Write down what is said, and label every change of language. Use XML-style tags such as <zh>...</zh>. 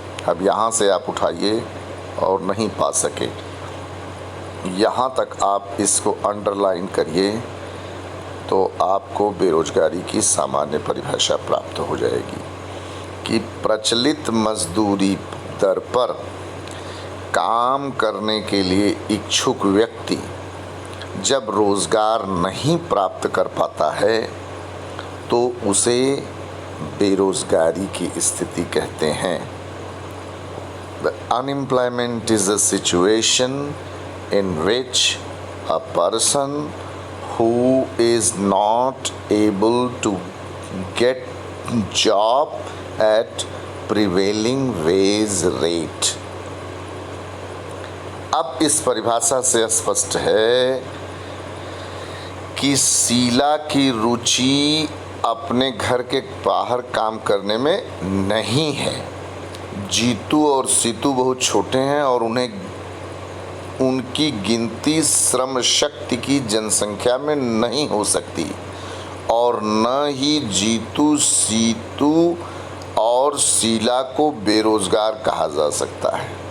<hi>अब यहाँ से आप उठाइए और नहीं पा सके, यहाँ तक आप इसको अंडरलाइन करिए तो आपको बेरोजगारी की सामान्य परिभाषा प्राप्त हो जाएगी कि प्रचलित मजदूरी दर पर काम करने के लिए इच्छुक व्यक्ति जब रोजगार नहीं प्राप्त कर पाता है तो उसे बेरोजगारी की स्थिति कहते हैं।</hi> <en>The unemployment is a situation in which a person who is not able to get job at prevailing wage rate।</en> <hi>अब इस परिभाषा से स्पष्ट है कि शीला की रुचि अपने घर के बाहर काम करने में नहीं है। जीतू और सीतू बहुत छोटे हैं और उनकी गिनती श्रम शक्ति की जनसंख्या में नहीं हो सकती और न ही जीतू, सीतू और शीला को बेरोजगार कहा जा सकता है।</hi>